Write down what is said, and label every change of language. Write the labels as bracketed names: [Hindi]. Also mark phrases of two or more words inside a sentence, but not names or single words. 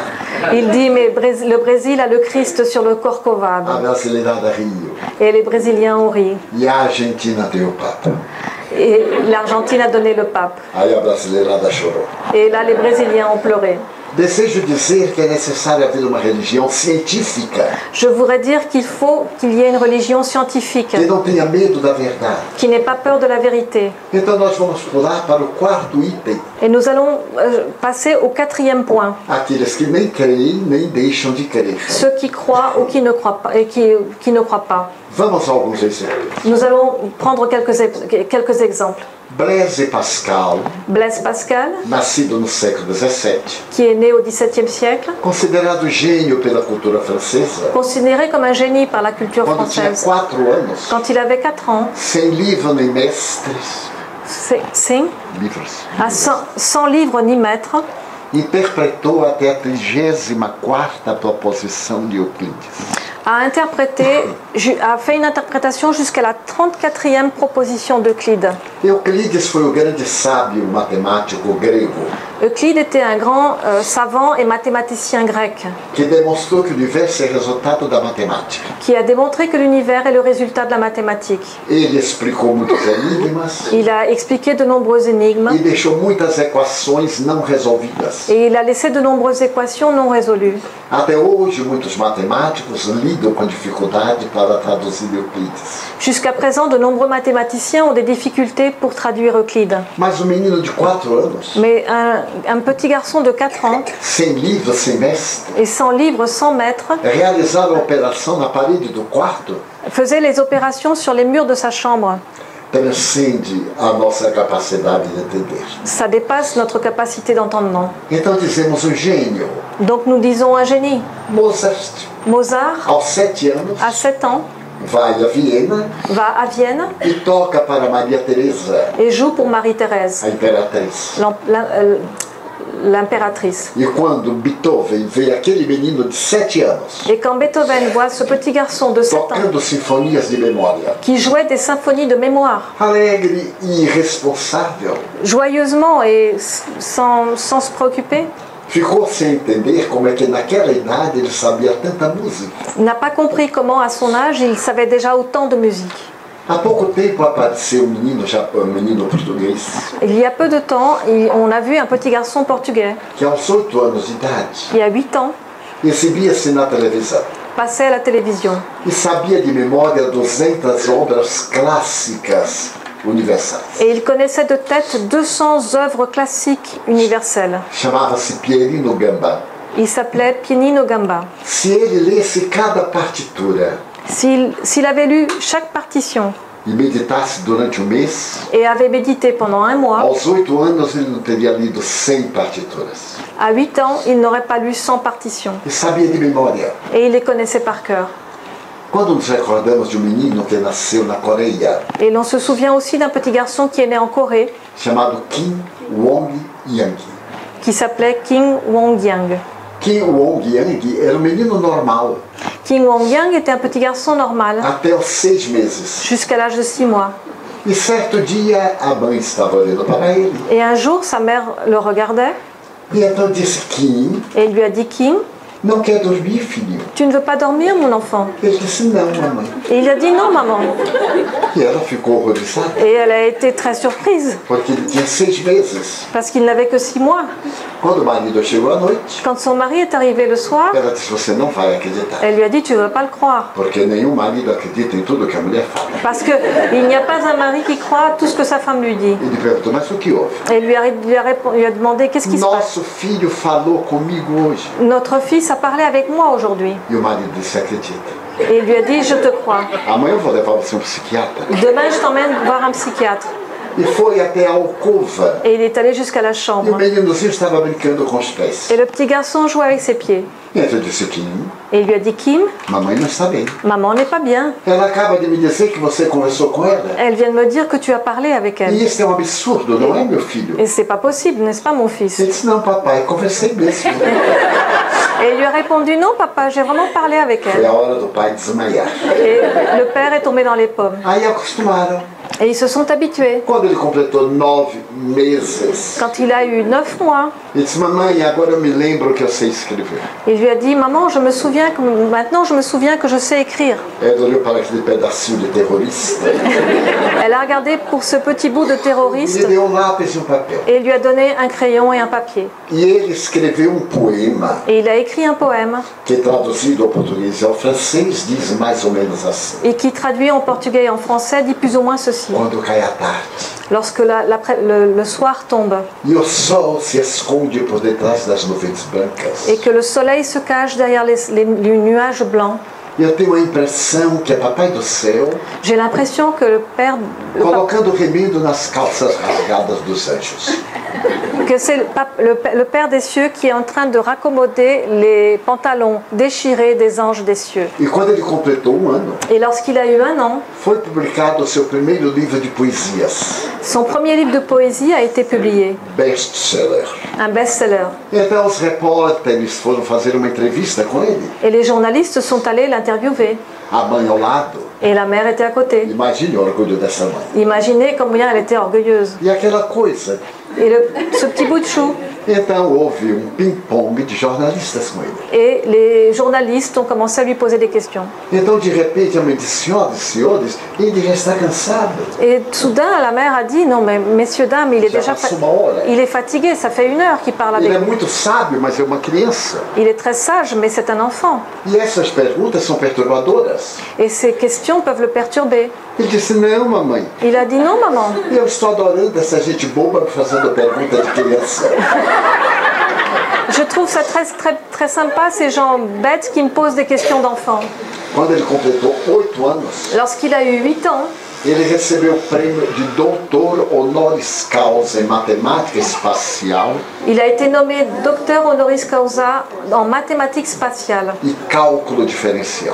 [French] il dit, mais le Brésil a le Christ sur le [Portuguese] A [French] Corcovado. [Portuguese] brasileirada riu. [French] Et les Brésiliens ont ri. [Portuguese] E a Argentina tem o Papa. [French] Et l'Argentine a donné le pape. [Portuguese] Aí a brasileirada chorou. [French] Et là, les Brésiliens ont pleuré. [Portuguese] Desejo dizer que é necessário haver uma religião científica [French] Je voudrais dire qu'il faut qu'il y ait une religion scientifique, [Portuguese] que não tenha medo da verdade. [French] qui n'ait pas peur de la vérité. [Portuguese] Então nós vamos pular para o quarto item. [French] Et nous allons passer au quatrième point. [Portuguese] Aqueles que nem creem nem deixam de crer. [French] Ceux qui croient ou qui ne croient pas. Et qui ne croient pas. [Portuguese] Vamos a alguns exemplos. [French] Nous allons prendre quelques exemples. [Portuguese] Blaise Pascal, [French] Blaise Pascal, [Portuguese] nascido no século XVII, [French] qui est né au XVIIe siècle, [Portuguese] considerado gênio pela cultura francesa, [French] considéré comme un génie par la culture [Portuguese] quando tinha [French] française. [Portuguese] 4 anos, [French] Quand il avait 4 ans, [Portuguese] sem livro nem mestres, livros, [French] à 100 livres ni maîtres, [Portuguese] interpretou até a 34ª proposição de Euclides. [French] a fait une interprétation jusqu'à la 34e proposition d'Euclide. [Portuguese] Euclides foi o grande sábio matemático grego [French] Euclide était un grand savant et mathématicien grec [Portuguese] que demonstrou que o universo é resultado da matemática. [French] qui a démontré que l'univers est le résultat de la mathématique. [Portuguese] Ele explicou muitos enigmas [French] Il a expliqué de nombreux énigmes [Portuguese] e deixou muitas equações não resolvidas. [French] et il a laissé de nombreuses équations non résolues. [Portuguese] Até hoje, muitos matemáticos lidam com dificuldade para traduzir Euclides. [French] Jusqu'à présent, de nombreux mathématiciens ont des difficultés pour traduire Euclide. [Portuguese] Mas um menino de 4 anos, [French] Mais un petit garçon de 4 ans [Portuguese] sem livro, sem mestre, [French] et sans livre, sans maître, [Portuguese] realizar a operação na parede do quarto [French] faisait les opérations sur les murs de sa chambre. [Portuguese] transcende a nossa capacidade de entender. [French] Ça dépasse notre capacité d'entendement. [Portuguese] Então dizemos um gênio. [French] Donc nous disons un génie. [Portuguese] Mozart, [French] Mozart, [Portuguese] aos 7 anos, [French] à 7 ans, [Portuguese] vai a Viena [French] va à Vienne [Portuguese] e toca para Maria Teresa, [French] et joue pour Marie-Thérèse, [Portuguese] a imperatriz. [French] l'impératrice. [Portuguese] E quando Beethoven vê aquele menino de 7 anos [French] Et quand Beethoven voit ce petit garçon de 7 ans [Portuguese] tocando sinfonias de memória, [French] qui jouait des symphonies de mémoire, [Portuguese] alegre e irresponsável, [French] joyeusement et sans se préoccuper, [Portuguese] ficou sem entender como é que naquela idade ele sabia tanta música. [French] n'a pas compris comment à son âge il savait déjà autant de musique. [Portuguese] Há pouco tempo apareceu um menino português [French] Il y a peu de temps, on a vu un petit garçon portugais [Portuguese] que aos 8 anos de idade [French] qui a 8 ans [Portuguese] exibia-se na televisão [French] passait à la télévision [Portuguese] e sabia de memória 200 obras clássicas universais. [French] et il connaissait de tête 200 œuvres classiques universelles. [Portuguese] Chamava-se Pierino Gambá. [French] Il s'appelait Pianino Gamba. [Portuguese] Se ele lesse cada partitura [French] S'il avait lu chaque partition [Portuguese] e meditasse durante mês, [French] et avait médité pendant un mois, [Portuguese] aos 8 anos ele não teria lido 100 partituras. [French] à 8 ans, il n'aurait pas lu 100 partitions [Portuguese] E sabia de memória. [French] et il les connaissait par cœur. [Portuguese] Quando nos recordamos de um menino que nasceu na Coreia, [French] Et l'on se souvient aussi d'un petit garçon qui est né en Corée, [Portuguese] chamado Kim Wong-yang. [French] qui s'appelait King Wong-yang. [Portuguese] Kim Wong-yang era um menino normal, [French] King Wong-yang était un petit garçon normal, [Portuguese] até os 6 meses. [French] jusqu'à l'âge de 6 mois. [Portuguese] E certo dia a mãe estava olhando para ele, [French] Et un jour, sa mère le regardait [Portuguese] e então disse: Kim, [French] et il lui a dit « King, [Portuguese] Não quer dormir, filho? [French] Tu ne veux pas dormir, mon enfant? [Portuguese] Ele disse, não, mamãe. [French] Et il a dit non, maman. [Portuguese] E ela ficou horrorizada, [French] Et elle a été très surprise, [Portuguese] porque ele tinha 6 meses. [French] parce qu'il n'avait que 6 mois. [Portuguese] Quando o marido chegou à noite, [French] Quand son mari est arrivé le soir, [Portuguese] ela disse, você não vai acreditar. [French] elle lui a dit tu ne vas pas le croire. [Portuguese] Porque nenhum marido acredita em tudo que a mulher fala. [French] Parce qu'il n'y a pas un mari qui croit tout ce que sa femme lui dit. [Portuguese] Ele perguntou, mas o que houve? [French] Et lui a demandé qu'est-ce qui se passe. [Portuguese] Nosso filho falou comigo hoje. [French] Notre fils a parlé avec moi aujourd'hui. [Portuguese] E o marido disse, acredita. [French] Et il lui a dit je te crois. [Portuguese] Amanhã eu vou levar você a um psiquiatra. [French] Demain je t'emmène voir un psychiatre. [Portuguese] E foi até a alcova. [French] Et il est allé jusqu'à la [Portuguese] E o [French] chambre. [Portuguese] meninozinho estava brincando com os pés. [French] Et le petit garçon jouait avec ses pieds. [Portuguese] E eu disse, Kim, [French] Et il lui a dit Kim, [Portuguese] mamãe não está bem. [French] maman n'est pas bien. [Portuguese] Ela acaba de me dizer que você conversou com ela. [French] Elle vient de me dire que tu as parlé avec [Portuguese] E [French] elle. [Portuguese] isso é um absurdo, não é, meu filho? [French] Et c'est pas possible, n'est-ce pas mon fils? [Portuguese] Ele disse, não, papai, conversei mesmo. [French] Et il lui a répondu non papa, j'ai vraiment parlé avec [Portuguese] Foi [French] elle. [Portuguese] a hora do pai desmaiar. [French] Et le père est tombé dans les pommes. [Portuguese] Aí acostumaram. [French] Et ils se sont habitués. [Portuguese] Quando ele completou 9 meses, [French] Quand il a eu 9 mois, [Portuguese] ele disse, mamãe, agora eu me lembro que eu sei escrever. [French] il lui a dit maman, maintenant je me souviens que je sais écrire. [Portuguese] Ela olhou para aquele pedacinho de terrorista [French] Elle a regardé pour ce petit bout de [Portuguese] e [French] terroriste [Portuguese] lhe deu um lápis e um papel. [French] et il lui a donné un crayon et un papier. [Portuguese] E ele escreveu um poema [French] Et il a écrit un poème [Portuguese] que, traduzido ao português e ao francês, diz mais ou menos assim. [French] et qui traduit en portugais et en français dit plus ou moins ceci. [Portuguese] Quando cai a tarde [French] Lorsque le soir tombe [Portuguese] e o sol se esconde por detrás das nuvens brancas, [French] et que le soleil se cache derrière les nuages blancs, [Portuguese] eu tenho a impressão que é Papai do Céu [French] j'ai l'impression que [Portuguese] colocando remido nas calças rasgadas dos anjos. [French] que c'est le Père des cieux qui est en train de raccommoder les pantalons déchirés des anges des cieux. [Portuguese] E quando ele completou um ano, [French] Et lorsqu'il a eu 1 an, [Portuguese] foi publicado o seu primeiro livro de poesias, [French] son premier livre de poésie a été publié, [Portuguese] best-seller. [French] un best-seller. [Portuguese] Então os repórteres foram fazer uma entrevista com ele, [French] Et les journalistes sont allés l'interviewer. [Portuguese] a mãe ao lado. [French] Et la mère était à côté. [Portuguese] Imagine o orgulho dessa mãe. [French] Imaginez combien elle était orgueilleuse. [Portuguese] E aquela coisa. [French] Et ce petit bout de chou. [Portuguese] Então houve um ping-pong de jornalistas com ele. [French] Et les journalistes ont commencé à lui poser des questions. [Portuguese] Então de repente a mãe disse, senhores, ele já está cansado. [French] Et soudain, la mère a dit, non mais messieurs, dames, il est fatigué, ça fait 1 heure qu'il parle avec [Portuguese] Ele é [French] nous. [Portuguese] muito sábio, mas é uma criança. [French] Il est très sage, mais c'est un enfant. [Portuguese] E essas perguntas são perturbadoras. [French] Et ces questions peuvent le perturber. [Portuguese] Ele disse, não, mamãe. [French] Il a dit, non maman, [Portuguese] Eu estou adorando essa gente boba me fazendo pergunta de criança. [French] je trouve ça très, très, très sympa, ces gens bêtes qui me posent des questions d'enfants. [Portuguese] Quando ele completou 8 anos, [French] Lorsqu'il a eu 8 ans, [Portuguese] ele recebeu o prêmio de doutor [Latin] honoris causa [Portuguese] em matemática espacial [French] il a été nommé docteur [Latin] honoris causa [French] en mathématiques spatiales [Portuguese] e cálculo diferencial,